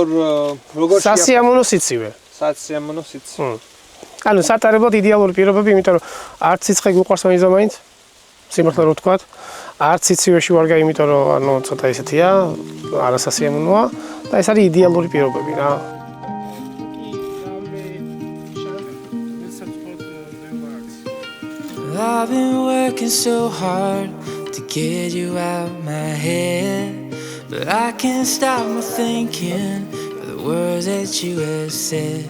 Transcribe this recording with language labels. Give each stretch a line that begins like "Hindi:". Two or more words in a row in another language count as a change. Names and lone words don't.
Georgian: სასიამოვნო სიცივე. სასიამოვნო სიცივე. ანუ სატარებლად იდეალური პირობები, იმიტომ რომ არც სიცხე გვიყვარს მაინც, სიმართლე რო ვთქვათ, არც სიცივეში ვარ გაი, იმიტომ რომ ანუ ცოტა ისეთია, არასასიამოვნოა და ეს არის იდეალური პირობები რა.
English: I've been working so hard to get you out my head. But I can't stop my thinking of the words that you have said.